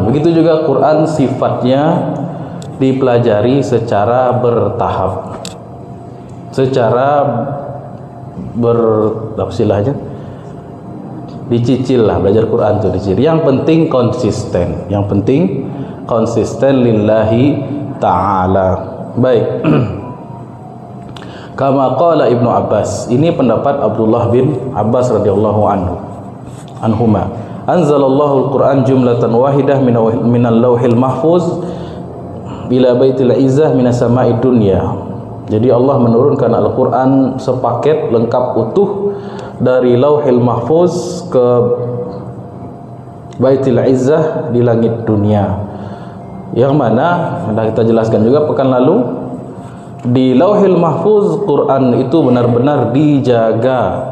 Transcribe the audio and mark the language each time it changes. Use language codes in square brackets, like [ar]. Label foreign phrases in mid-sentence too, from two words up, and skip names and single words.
[id] Begitu juga Quran sifatnya dipelajari secara bertahap, secara istilahnya dicicil lah. Belajar Quran itu dicicil. Yang penting konsisten. Yang penting konsisten [ar] لله تعالى. [id] Baik. [ar] كما قال ابن عباس. [id] Ini pendapat Abdullah bin Abbas [ar] رضي الله عنهما. أنزل الله القرآن جملة واحدة من اللوح المحفوظ إلى بيت العزة من السماء الدنيا. [id] Jadi Allah menurunkan Al-Quran sepaket lengkap utuh dari [ar] اللوح المحفوظ [id] ke [ar] بيت العزة [id] di langit dunia. Yang mana sudah kita jelaskan juga pekan lalu, di [ar] اللوح المحفوظ [id] Quran itu benar-benar dijaga.